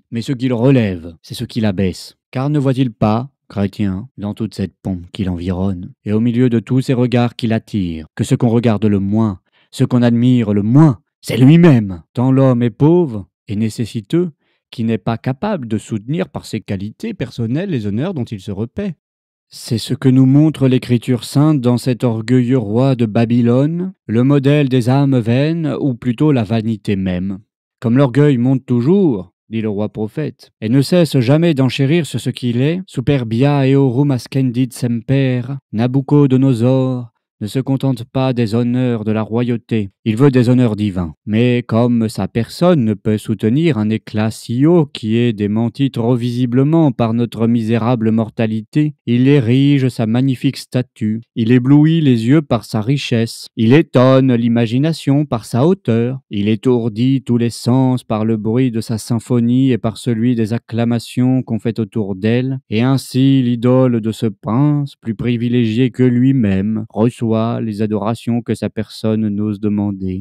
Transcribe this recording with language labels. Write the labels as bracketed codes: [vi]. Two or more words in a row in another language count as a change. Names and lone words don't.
[fr] Mais ce qu'il relève, c'est ce qui l'abaisse. Car ne voit-il pas, chrétien, dans toute cette pompe qui l'environne, et au milieu de tous ces regards qui l'attirent, que ce qu'on regarde le moins, ce qu'on admire le moins, c'est lui-même, tant l'homme est pauvre et nécessiteux, qui n'est pas capable de soutenir par ses qualités personnelles les honneurs dont il se repaît. C'est ce que nous montre l'Écriture sainte dans cet orgueilleux roi de Babylone, le modèle des âmes vaines, ou plutôt la vanité même. Comme l'orgueil monte toujours, dit le roi prophète, et ne cesse jamais d'enchérir sur ce qu'il est, [la] superbia eorum ascendit semper, [fr] Nabucodonosor ne se contente pas des honneurs de la royauté, il veut des honneurs divins. Mais comme sa personne ne peut soutenir un éclat si haut qui est démenti trop visiblement par notre misérable mortalité, il érige sa magnifique statue, il éblouit les yeux par sa richesse, il étonne l'imagination par sa hauteur, il étourdit tous les sens par le bruit de sa symphonie et par celui des acclamations qu'on fait autour d'elle, et ainsi l'idole de ce prince, plus privilégié que lui-même, reçoit les adorations que sa personne n'ose demander.